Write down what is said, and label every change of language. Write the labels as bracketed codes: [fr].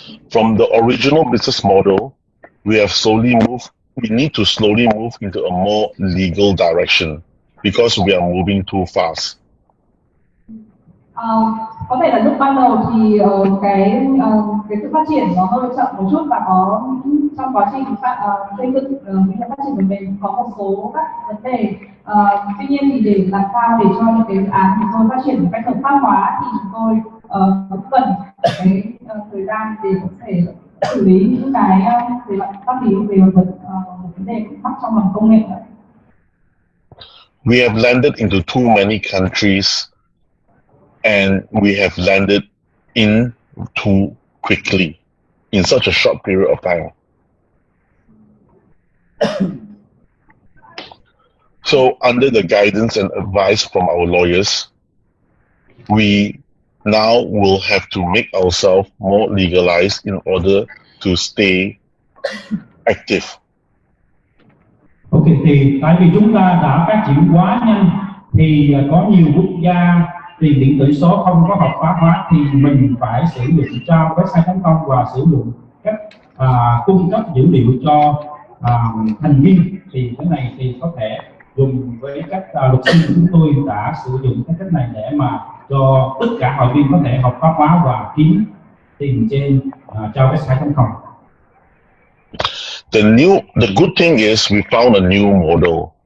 [en] From the original business model, we need to slowly move into a more legal direction because we are moving too fast. [vi] Có thể là lúc ban đầu thì cái sự phát triển nó hơi chậm một chút, và có trong quá trình xây dựng những cái phát triển của mình có một số các vấn đề. Tuy nhiên thì để làm sao để cho những cái dự án của tôi phát triển một cách hợp pháp hóa thì chúng tôi cũng cần cái thời gian để có thể xử lý những cái về mặt pháp lý về một vấn đề mắc trong lòng công nghệ. [en] We have landed into too many countries. And we have landed in too quickly in such a short period of time. So under the guidance and advice from our lawyers, we now will have to make ourselves more legalized in order to stay active. [vi] Ok, thì tại vì chúng ta đã phát triển quá nhanh thì có nhiều quốc gia tiền điện tử số không có hợp pháp hóa thì mình phải sử dụng Jarvis 2.0 và sử dụng cách cung cấp dữ liệu cho thành viên. Thì cái này thì có thể dùng với các luật sư của chúng tôi đã sử dụng cái cách này để mà cho tất cả hội viên có thể hợp pháp hóa và kiếm tiền trên Jarvis 2.0. [en] The good thing is we found a new model.